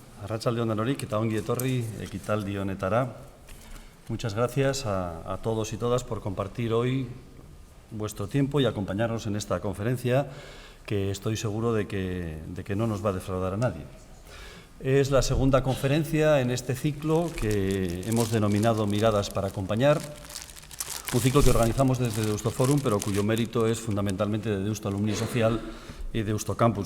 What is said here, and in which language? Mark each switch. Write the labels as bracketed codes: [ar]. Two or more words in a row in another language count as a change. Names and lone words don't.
[eu] Arratsalde on denoi eta ongi etorri ekitaldi honetara. [es] Muchas gracias a todos y todas por compartir hoy vuestro tiempo y acompañarnos en esta conferencia que estoy seguro de que no nos va a defraudar a nadie. Es la segunda conferencia en este ciclo que hemos denominado Miradas para acompañar, un ciclo que organizamos desde Deusto Forum, pero cuyo mérito es fundamentalmente de Deusto Alumni Social y Deusto Campus.